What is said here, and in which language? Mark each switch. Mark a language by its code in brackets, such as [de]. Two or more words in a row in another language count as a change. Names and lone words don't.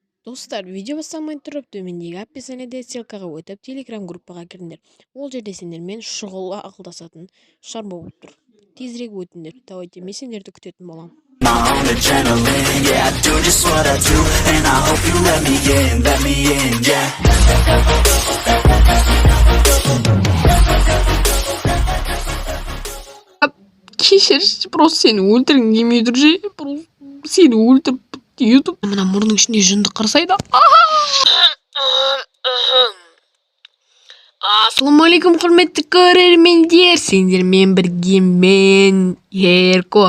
[kk] Достар, видео басталмай тұрып төмендегі описаниеде ссылкаға өтіп телеграм группаға кіріңдер. Ол жерде сендермен шұғыл ақылдасатын шар болып тұр. Тезірек өтіңдер. Давайте мен сендерді күтетін боламын. [en] My own adrenaline, yeah, I do just what I do, and I hope you let me in, yeah. [kk] Кешір, просто сені өлтіргім келмей тұр же, просто сені өлтіріп ютуб мына мұрның ішінде жынды қырсайды. Ассалаумағалейкум құрметті көрермендер, сендермен бірге мен Ерко.